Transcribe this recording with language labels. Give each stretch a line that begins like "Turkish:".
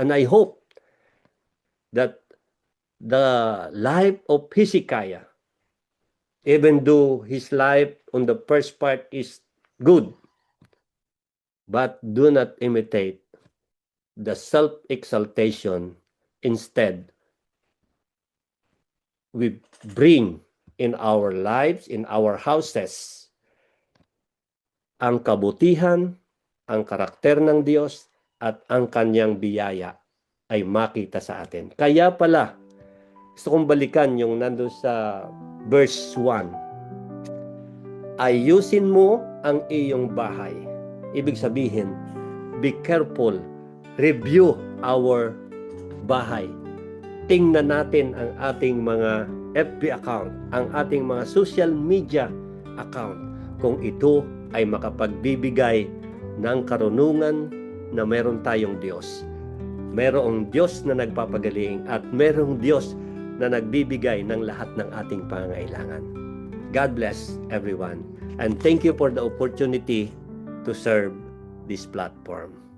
English: And I hope that the life of Hezekiah, even though his life on the first part is good, but do not imitate the self-exaltation. Instead, we bring in our lives, in our houses,
Filipino: ang kabutihan, ang karakter ng Diyos, at ang kanyang biyaya ay makita sa atin. Kaya pala, gusto kong balikan yung nandun sa verse 1. Ayusin mo ang iyong bahay. Ibig sabihin,
English: be careful, review our
Filipino: bahay. Tingnan natin ang ating mga FB account, ang ating mga social media account, kung ito ay makapagbibigay ng karunungan na meron tayong Diyos. Merong Diyos na nagpapagaling at merong Diyos na nagbibigay ng lahat ng ating pangangailangan.
English: God bless everyone. And thank you for the opportunity to serve this platform.